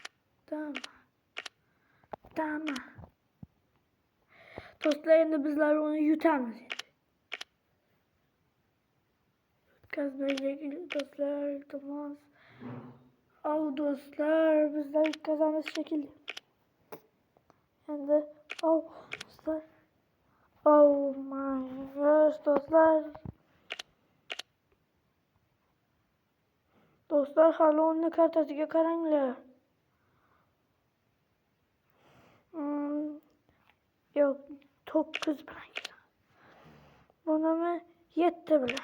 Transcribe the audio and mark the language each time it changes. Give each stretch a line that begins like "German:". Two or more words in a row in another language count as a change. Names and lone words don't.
Uzbek: Do'stlar, endi bizlar uni yutamiz. Yutkazmaylik do'stlar, iltimos. Do'stlar, bizlar yutkazamiz shekilli. Endi do'stlar.
English: Oh my gosh,
Uzbek: do'stlar. Do'stlar, hali uni kartasiga qaranglar. Yo'q, 9 bilan. Bunimi 7 bilan.